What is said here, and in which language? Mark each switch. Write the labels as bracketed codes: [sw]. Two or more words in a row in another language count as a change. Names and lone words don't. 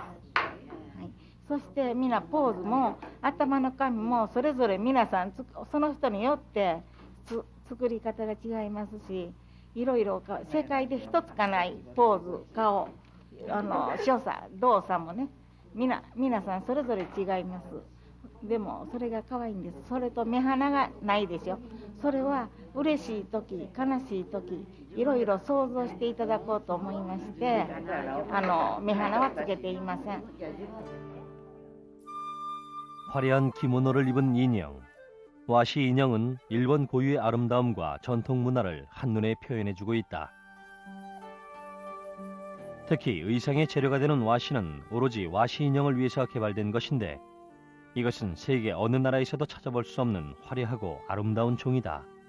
[ja] はい、そして皆ポーズも頭の髪もそれぞれ皆さんその人によって作り方が違いますし、いろいろ世界で一つかないポーズ、顔、所作、動作もね、皆さんそれぞれ違います。でもそれが可愛いんです。それと目鼻がないでしょ。それは嬉しい時、悲しい時、いろいろ想像していただこうと思いまして、目鼻はつけていません。 [ko] 화려한 기모노를 입은 인형. 와시 인형은 일본 고유의 아름다움과 전통 문화를 한눈에 표현해주고 있다. 특히 의상의 재료가 되는 와시는 오로지 와시 인형을 위해서 개발된 것인데 이것은 세계 어느 나라에서도 찾아볼 수 없는 화려하고 아름다운 종이다.